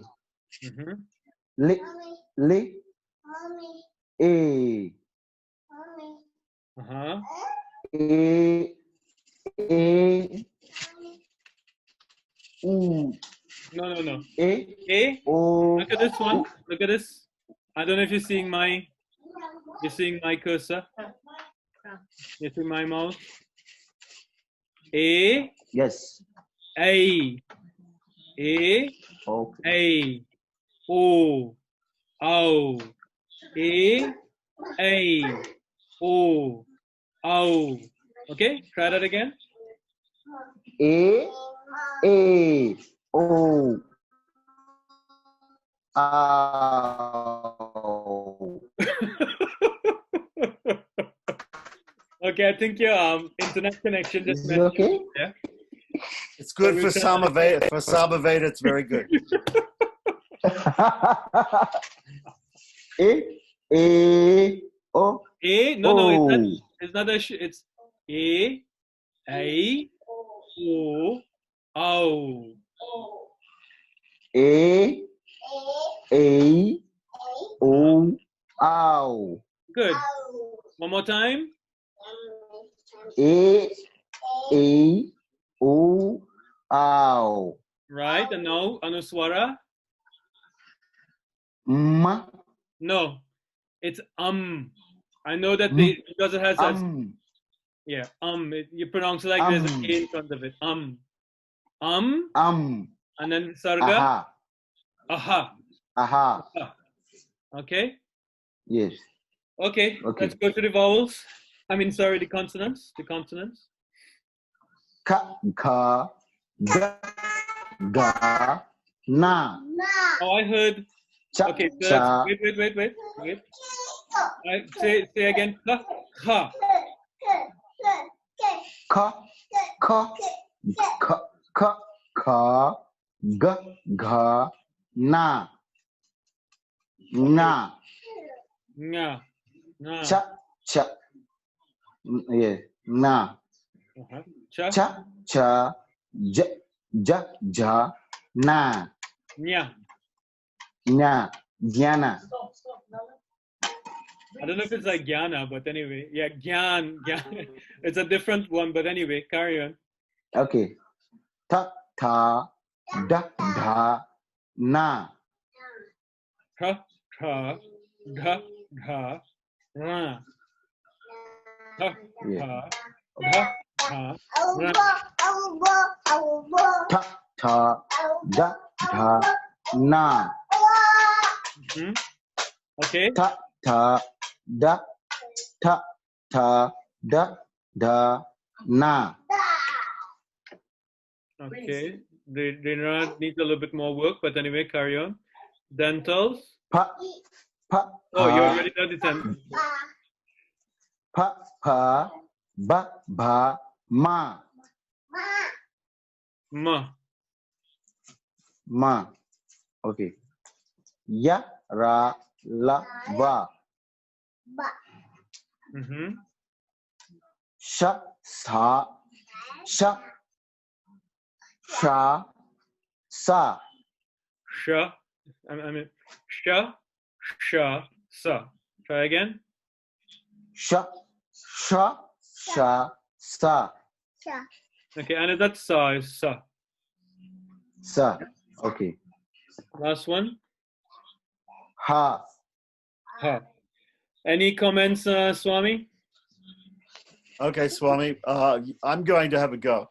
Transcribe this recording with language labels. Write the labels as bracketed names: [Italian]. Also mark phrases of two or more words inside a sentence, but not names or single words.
[Sanskrit] Mm-hmm. Li. Li. E. Uh-huh. E. E. U. [English] No, no, no. [Sanskrit] E. A. O. [English] Look at this one. Look at this. I don't know if you're seeing my cursor. You see my mouse? A. Yes. [Sanskrit] A. A. [English] Okay. [Sanskrit] A. O. O. A. A. O. O. [English] Okay, try that again. [Sanskrit] A. A. O. Ow. [English] Okay, I think your internet connection just Is it messed up. okay? Yeah. It's good So for we'll try that Samaveda. For Samaveda, it's very good. [Sanskrit] A. A. O. [English] A. No, no, it's not. [Sanskrit] O. [English] It's not a. It's [Sanskrit] A. A. O. O. A. A. O. Ow. [English] Good. One more time. [Sanskrit] A. A. O. Ow. [English] Right, and now Anuswara. [Sanskrit] M. [English] No, it's I know that because it has a yeah you pronounce it like there's an A in front of it. And then sarga. Aha. Aha. Aha. Okay. Yes. Okay. Okay. Let's go to the vowels. I mean, sorry, the consonants. The consonants. [Sanskrit] Ka. Ka. Ga. Ga. Na. [English] Oh, I heard. [Sanskrit] Cha. [English] Okay. So [Sanskrit] Cha. [English] wait. Say again. [Sanskrit] Ka. Ka. Ka. Ka. Ka. Ka. Ka. Ga. Ga. Na. Na. Nga. Nga. Cha. Cha. Yeah. Na. Uh-huh. Cha. Cha. Cha. Ja. Ja. Ja. Na. Nya. Nya. Jnana. [English] I don't know if it's like Jnana, but anyway, yeah, Gyan. It's a different one, but anyway, carry on. [Sanskrit] Okay. Ta. Ta. Da. Da. Na. Ka. Ka. Ga. Ga. Ra. Ka. [English] Yeah. [Sanskrit] Ka. Ga. Ga. Ra. Ta. Ta. Da. Da. Na. [English] Hmm? Okay. [Sanskrit] Ta. Ta. Da. Ta. Ta. Da. Da. Na. [English] Okay. They need a little bit more work, but anyway, carry on. Dentals. [Sanskrit] Pa. Pa. [English] Oh, you [Sanskrit] Pa. [English] already done the dentals. [Sanskrit] Pa. Pa. Ba. Ba. Ma. Ma. Ma. Okay. Ya. Ra. La. Va. Mm-hmm. Sha. Sa. Sha. Sha. Sa. Sha. I mean, sha. Sha. Sa. [English] Try again. [Sanskrit] Sha. Sha. Sha. Sa. [English] Okay, and that sa is sa. [Sanskrit] Sa. Okay. [English] Last one. [Sanskrit] Ha. Ha. [English] Any comments, Swami? Okay, Swami. I'm going to have a go.